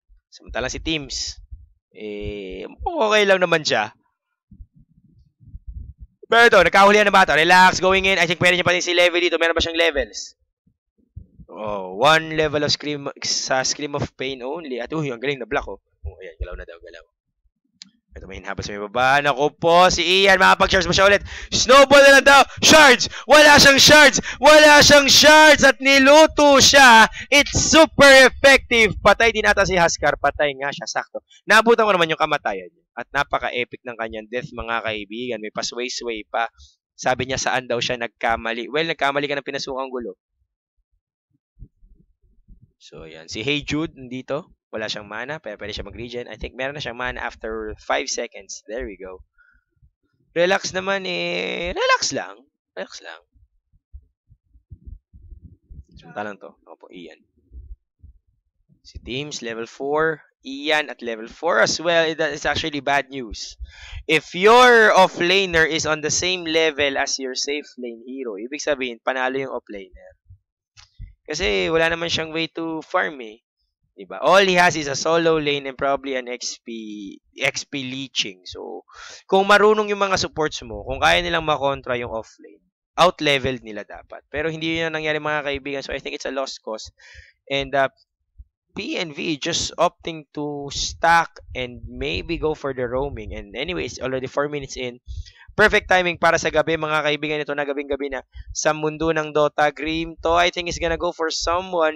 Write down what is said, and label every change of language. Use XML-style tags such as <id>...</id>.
<tl>Samantalang si Teams. Okay lang naman siya. Pero ito, nagkahulihan na bata. Relax, going in.</tl> <en>I think</en> <tl>pwede niya pa din si level dito. Meron ba siyang levels?</tl> <en>Oh, 1 level of Scream of Pain only.</en> <tl>At ang galing na block oh. Ayan, galaw na daw, galaw. Ito may hinhabas sa may baba. Naku po, si Ian, makapag-charge mo siya ulit. Snowball na lang daw. Shards! Wala siyang shards! Wala siyang shards! At niluto siya.</tl> <en>It's super effective.</en> <tl>Patay din ata si Huskar. Patay nga siya, sakto. Naabutan ko naman yung kamatayan niya. At napaka-epic ng kanyang death, mga kaibigan. May pasway-sway pa. Sabi niya saan daw siya nagkamali. Well, nagkamali ka ng pinasukang gulo. So, yan. Si Hey Jude, nandito. Wala siyang mana, pero pwede siya mag-regen.</tl> <en>I think meron na siyang mana after 5 seconds. There we go.</en> <tl>Relax naman eh. Relax lang. Relax lang. Samantalang to. Ako po, Ian. Si Teams, level 4.</tl> <en>Ian at level 4 as well. That is actually bad news. If your offlaner is on the same level as your safe lane hero,</en> <tl>ibig sabihin, panalo yung offlaner. Kasi wala naman siyang way to farm eh. Diba?</tl> <en>All he has is a solo lane and probably an XP leeching.</en> <tl>So, kung marunong yung mga supports mo, kung kaya nilang makontra yung offlane, out-leveled nila dapat. Pero hindi yun nangyari mga kaibigan.</tl> <en>So, I think it's a lost cause. And PNV just opting to stack and maybe go for the roaming. And anyways, already 4 minutes in.</en> <tl>Perfect timing para sa gabi, mga kaibigan. Ito na gabing-gabi na sa mundo ng Dota.</tl> <en>Grim to, I think is gonna go for someone.</en>